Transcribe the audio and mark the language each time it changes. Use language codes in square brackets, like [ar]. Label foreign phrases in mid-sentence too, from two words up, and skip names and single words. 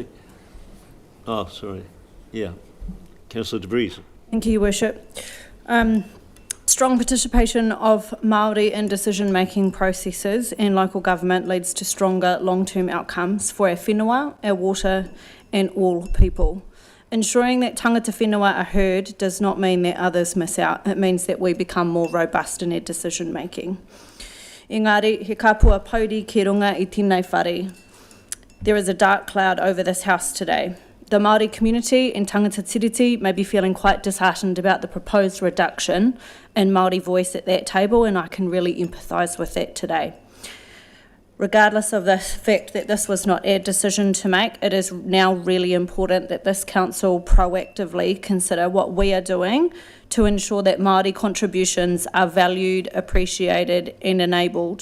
[en] Somebody? Oh, sorry. Yeah. Councillor De Vries. Thank you, Your Worship. Strong participation of Māori in decision-making processes and local government leads to stronger long-term outcomes for our whenua, our water and all people. Ensuring that [mi] tangata whenua [en] are heard does not mean that others miss out. It means that we become more robust in our decision-making. [mi] Engari, he kapua pauri ki runga I tēnei whare. [en] There is a dark cloud over this house today. The Māori community and [mi] tangata tiriti [en] may be feeling quite disheartened about the proposed reduction in Māori voice at that table, and I can really empathise with that today. Regardless of the fact that this was not our decision to make, it is now really important that this council proactively consider what we are doing to ensure that Māori contributions are valued, appreciated and enabled.